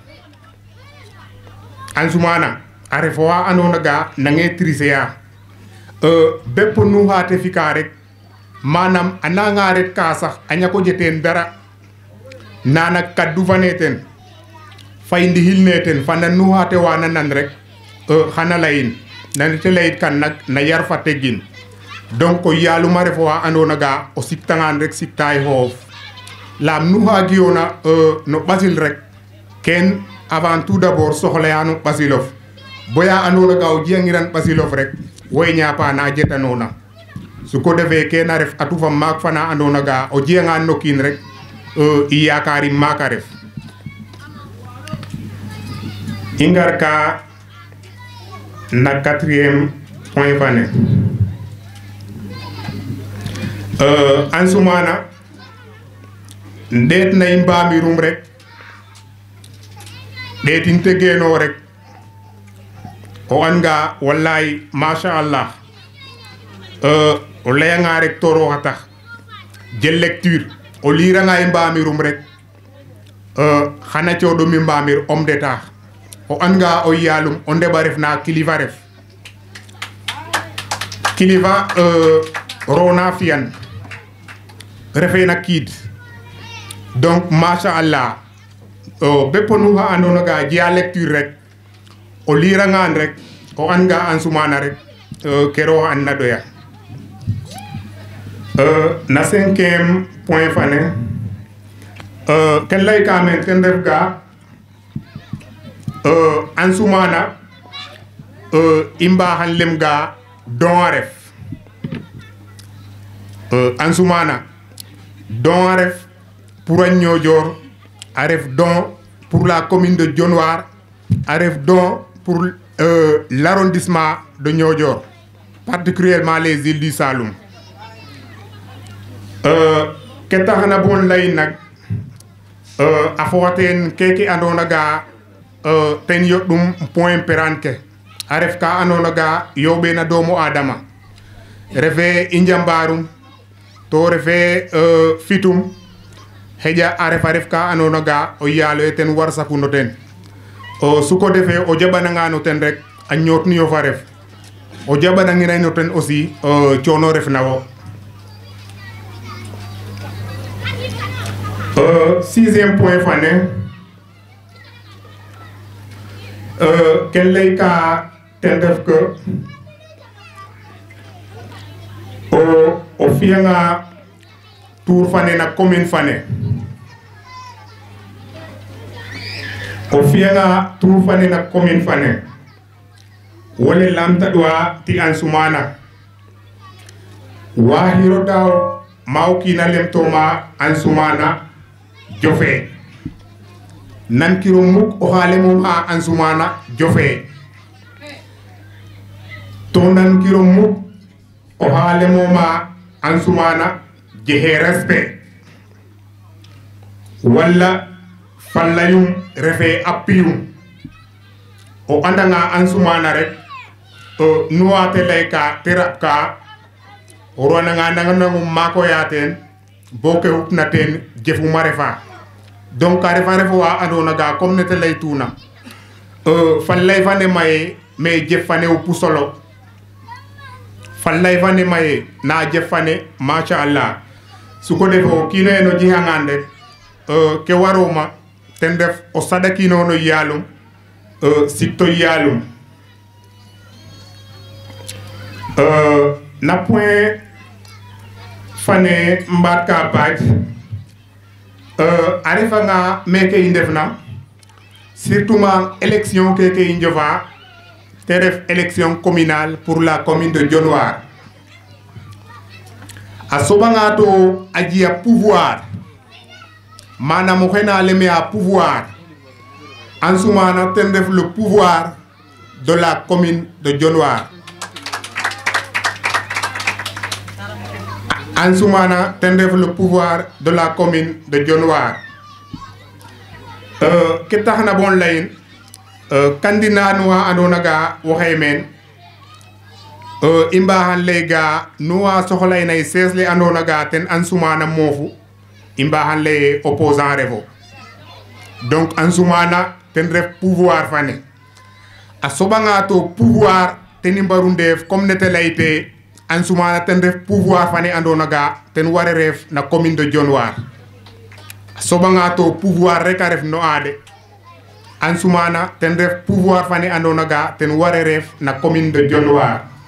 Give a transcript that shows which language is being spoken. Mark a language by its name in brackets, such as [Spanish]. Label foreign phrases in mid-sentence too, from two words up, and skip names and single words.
[Serer] Ansoumana a refo wa andona ga nange tricia bepp nu xate fika rek manam a nanga ret ka sax a ñako jeten dara nana kaddu fane ten fay ndihil ne ten fana nu xate wana nan rek xana layin nanite layit kan nak na yar fa teggin donc yaluma refo wa andona ga o siktangan rek siktay xoof lam nu xa giyona no ɓasil rek ken [French] avant tout d'abord [Serer] soxlaya no ɓasilof boya andona ga o jiyangiran ɓasilof rek woy ñaapa na jetanona su ko defee ke na ref atu fa maak fana andona ga o jiyangan no kiin rek i yakarim maaka ref i ngar ka na 4e point fane Ansoumana ndeet na i mbamirum rek ɗeetin te geeno rek o an nga [Arabic] wallahi machallah [Serer] o layanga rek toroxa tax jel lecture o liranga i mbamirum rek xana coɗomi mbamir [French] homme d'état [Serer] o an nga o yalum o ndeɓa ref na kilifa ref kilifa rona fiyan refe na kiid donc machallah bepp nu xa andona ga jiya lecture rek o lirangan rek o an nga Ansoumana rek ke roxa an na doya na 5e point fane ken lay ka men ten ref ga Ansoumana i mbaxan lem ga don a ref ansumana don a ref pour a Niodior a ref don [French] pour la commune de Dionewar [Serer] a ref don [French] pour l'arrondissement de Niodior, particulièrement les îles du Saloum. [Serer] Ke taxna bon lay nak a foxaten keke andona ga ten yoɗɗum point peranke a ref ka andona ga yoɓena doomu adama refe i njambarum to refe fitum xeƴa a ref ka andona ga o yaalo ye ten war sakuno ten suko defe o jaɓananga no ten rek a ñootnuyo fa ref o jaɓanangina no ten aussi coono ref na wo. [French] Sixième point [Serer] fane ken lay ka ten ref que o fiyanga tour fane na commune fane wole lamtaɗwa ti Ansumana wa hiro daw mawkina lemtoma Ansumana jofe nankiro muk o xaale mom a Ansumana jofe to nankiro muk o xaale mom a Ansumana jehe respect walla fallayum refe appiyum o andanga Ansumana rek nuwate lay ka terap ka o ronanga nangum mako yaten boke upna ten jefuma refa donc a refa wa andona ga comme nete lay tuna fallay fane maye mais jef fane o pusolo fallay fane maye na jef fane [Arabic] masha Allah [Serer] suko defo kino eno jihangande ke waroma ten def o sadakino no yalum sikto yalum na point fane mbat ka paj a refanga meke i ndefna surtout ma élection keke i njofa te ref [French] élection communale pour la commune de Dionewar [Serer] a soɓanga to a jiya pouvoir manam oxe na leme a pouvoir Ansumana ten ref [French] le pouvoir de la commune de Dionewar. [Serer] Ansumana ten ref [French] le pouvoir de la commune de Dionewar. [Serer] Ke taxna bon layin candidat nuwa andona ga waxey men i mbaxan lay ga nuwa soxlayna y sees le andona ga ten Ansumana moofu i mbaxan lay opposant refo donc Ansumana ten ref pouvoir fane a soɓanga to pouvoir ten i mbaru ndeef comme nete layte Ansumana ten ref pouvoir fane andona ga ten ware ref na [French] commune de Dionewar [Serer] a soɓanga to pouvoir rek a ref no ade Ansumana ten ref pouvoir fane andona ga ten ware ref na [French] commune de Dionewar.